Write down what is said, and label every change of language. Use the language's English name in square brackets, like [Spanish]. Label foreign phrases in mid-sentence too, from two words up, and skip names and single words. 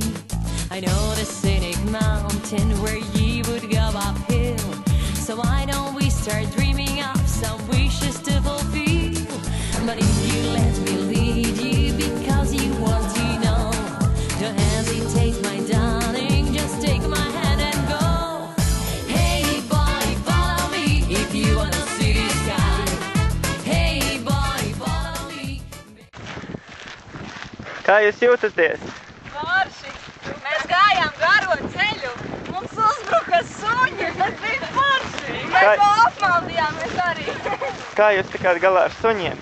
[English] I know the scenic mountain where you would go uphill, so why don't we start dreaming of some wishes to fulfill? But if you let me lead you because you want to know, don't hesitate, my darling, just take my hand and go. Hey boy, follow me if you wanna see the sky. [Latvian] Kā jūs jūtaties? Forši! Mēs gājām garo ceļu, mums uzbruka suņi, tas bija forši! Mēs to apmaldījāmies arī! Kā jūs tikāt galā ar suņiem?